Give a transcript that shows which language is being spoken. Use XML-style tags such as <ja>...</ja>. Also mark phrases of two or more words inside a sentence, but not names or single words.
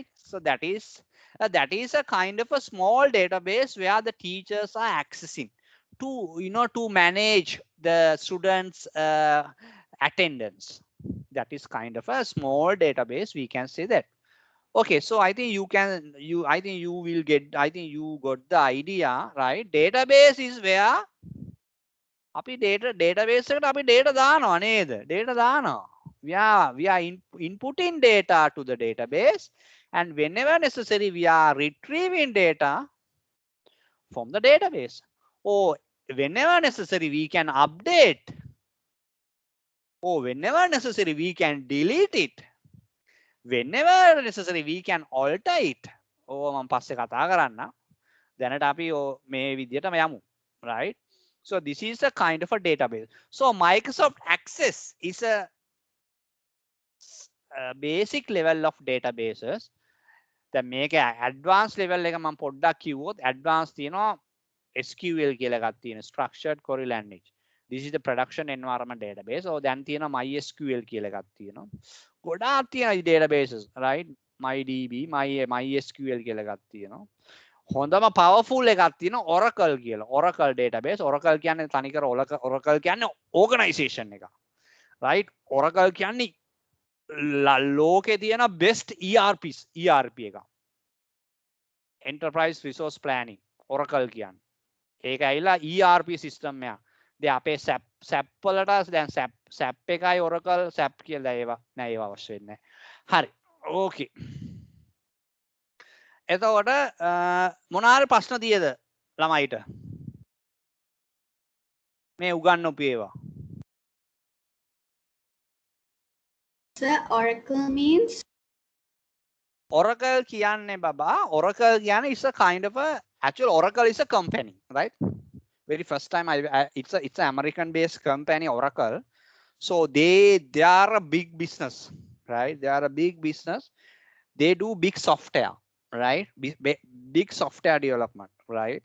<en>So that is a kind of a small database where the teachers are accessing to manage the students attendance. That is kind of a small database, we can say that. Okay, so I think you got the idea, right? Database is where database</en> <si>එකට අපි data දානවා නේද? Data දානවා.</si> <en>We are inputting data to the database, and whenever necessary we are retrieving data from the database, or whenever necessary we can update, or whenever necessary we can delete it, whenever necessary we can alter it.</en> <si>මම පස්සේ කතා කරන්න. දැනට අපි මේ විදිහටම යමු,</si> <en>right? So this is a kind of a database. So Microsoft Access is a basic level of databases. The make advanced level</en> <si>එක මම පොඩ්ඩක් කිව්වොත් advanced තියෙනවා SQL කියලා එකක් තියෙනවා,</si> <en>structured query language. This is the production environment database.</en> <si>So දැන් තියෙනවා MySQL කියලා එකක් තියෙනවා. ගොඩාක් තියෙනවා databases, right? MyDB, MySQL කියලා එකක් තියෙනවා. හොඳම powerful එකක් තියෙනවා Oracle කියලා. Oracle database. Oracle කියන්නේ තනිකර Oracle කියන්නේ organization එක. Right? Oracle කියන්නේ ලෝකේ තියෙන best ERP එක.</si> <en>Enterprise Resource Planning.</en> <si>Oracle කියන්නේ. ඒක ඇවිල්ලා</si> <en>ERP system</en> <si>එකක්. දැන් අපේ SAP වලට දැන් SAP එකයි Oracle SAP කියලා ඒවා අවශ්‍ය වෙන්නේ නැහැ. හරි. Okay. එතකොට මොනාර ප්‍රශ්න තියෙද ළමයිට මේ උගන්වපු ඒවා?</si> <en>Sir, Oracle means? Oracle</en> <si>කියන්නේ බබා, Oracle කියන්නේ</si> <en>is a kind of a actual Oracle is a company, right? Very first time it's an American based company, Oracle. So they are a big business, right? They are a big business. They do big software, right? Big software development, right?</en>